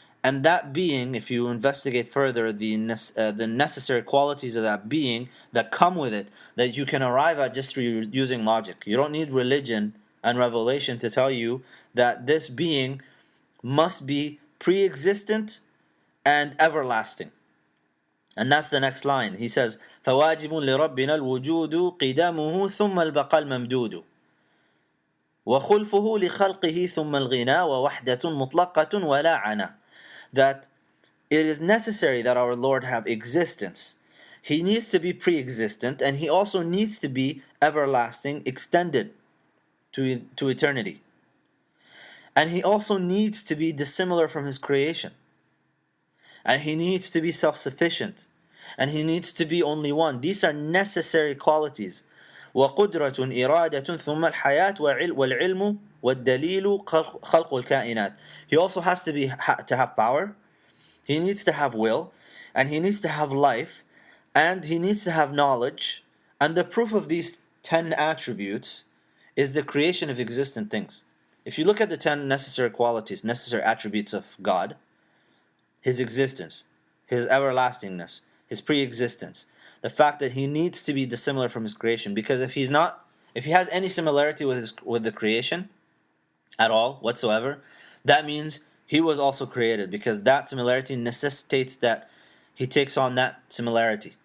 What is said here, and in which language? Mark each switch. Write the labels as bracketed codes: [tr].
[en] And that being, if you investigate further, the necessary qualities of that being that come with it, that you can arrive at just through using logic. You don't need religion and revelation to tell you that this being must be pre-existent and everlasting. And that's the next line. He says, [ar] فواجب لربنا الوجود قدامه ثم البقاء الممدود وخلفه لخلقه ثم الغنى ووحدة مطلقة ولا عنا. [en] That it is necessary that our Lord have existence. He needs to be pre-existent, and he also needs to be everlasting, extended to eternity. And he also needs to be dissimilar from his creation. And he needs to be self-sufficient. And he needs to be only one. These are necessary qualities. [ar] وقدرة إرادة ثم الحياة والعلم والدليل خلق الكائنات. [en] He also has to have power. He needs to have will, and he needs to have life, and he needs to have knowledge. And the proof of these 10 attributes is the creation of existent things. If you look at the 10 necessary qualities, necessary attributes of God, his existence, his everlastingness, his pre-existence, the fact that he needs to be dissimilar from his creation, because if he has any similarity with the creation at all whatsoever, that means he was also created, because that similarity necessitates that he takes on that similarity.